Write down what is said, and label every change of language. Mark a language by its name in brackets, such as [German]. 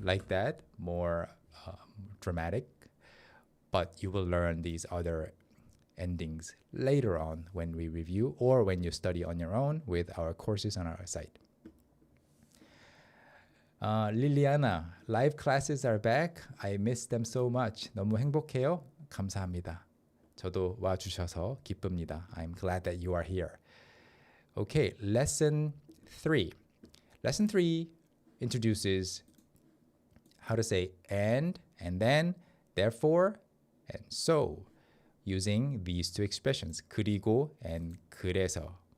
[English] Like that, more dramatic. But you will learn these other endings later on when we review or when you study on your own with our courses on our site. Liliana, live classes are back. I miss them so much. [Korean] 너무 행복해요. 감사합니다. 저도 와주셔서 기쁩니다. [English] I'm glad that you are here. Okay, lesson 3. Lesson 3 introduces how to say and then, therefore, and so, using these two expressions, 그리고 and 그래서.